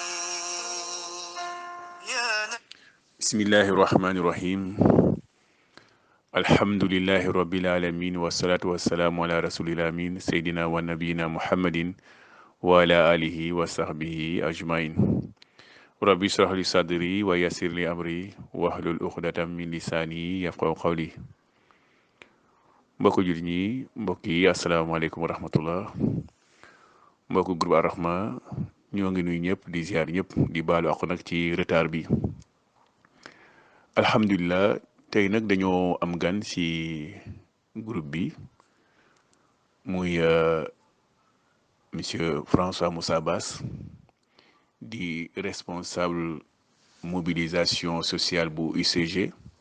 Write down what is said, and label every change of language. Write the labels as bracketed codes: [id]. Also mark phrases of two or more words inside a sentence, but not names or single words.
[ar] بسم الله الرحمن الرحيم الحمد لله رب العالمين والصلاة والسلام على رسول الأمين سيدنا ونبينا محمد وعلى آله وصحبه أجمعين ربي اشرح لي صدري ويسر لي أمري واحلل عقدة من لساني يفقهوا قولي [wo] mbokku jullit ñi mbokk yi [ar] السلام عليكم ورحمة الله [wo] mbokku groupe Ar-Rahma ñoo ngi nuyu ñëpp di ziar ñëpp di baalu àq nag ci retard bi alhamdulilah tey nag dañoo am gan ci groupe bi muy monsieur François Moussa Bass di [fr] responsable mobilisation sociale [wo] bu UCG